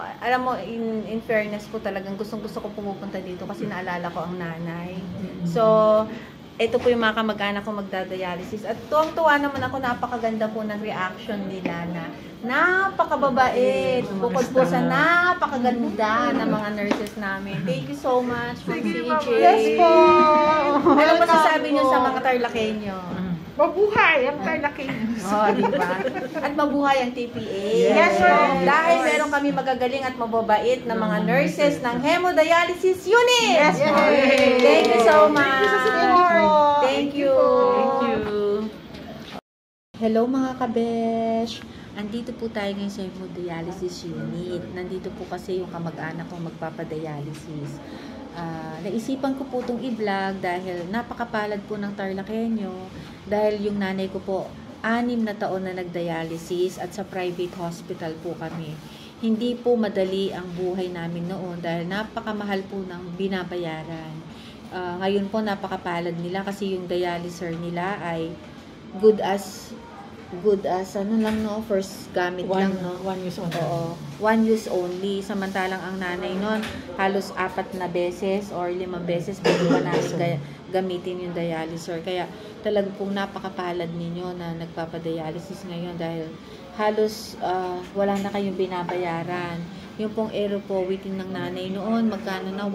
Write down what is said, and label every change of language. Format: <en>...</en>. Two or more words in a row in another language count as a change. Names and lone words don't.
<tl>Alam mo,</tl> <en>in fairness</en> <tl>po talagang gustong-gusto ko pumupunta dito kasi naalala ko ang nanay. So, ito po yung mga kamag-anak ko magdadialysis. At tuwang-tuwa naman ako, napakaganda po ng reaction nila na napakababait. Bukod po sa napakaganda ng mga nurses namin.</tl> <en>Thank you so much, Ma'am CJ.</en> <tl>Yes po. Ano Welcome masasabi niyo po. sa mga Tarlakenyo? Mabuhay ang Tarlakenyo. Oh, diba? At mabuhay ang TPA.</tl> <en>Yes, ma'am.</en> <tl>Dahil meron kami magagaling at mababait na mga nurses ng</tl> <en>hemodialysis unit. Yes, ma'am. Thank you so much. Thank you sa support. Thank you. Thank you.</en> <tl>Hello mga kabesh. Andito po tayo ngayon sa</tl> <en>hemodialysis unit.</en> <tl>Nandito po kasi yung kamag-anak kong magpapadialysis. Naisipan ko po itong i-vlog dahil napakapalad po ng Tarlakenyo. Dahil yung nanay ko po, 6 na taon na nag-dialysis at sa private hospital po kami. Hindi po madali ang buhay namin noon dahil napakamahal po ng binabayaran. Ngayon po napakapalad nila kasi yung dialyzer nila ay</tl> <en>good as</en> <tl>ano lang no, first gamit lang no.</tl> <en>One use only. Oo, one use only.</en> <tl>Samantalang ang nanay nun, halos 4 na beses or 5 beses bago pa namin gamitin yung dialyzer. Kaya talagang pong napakapalad ninyo na nagpapadialysis ngayon dahil halos wala na kayong binabayaran. Yung pong aeropowetin ng nanay noon, magkano na?</tl>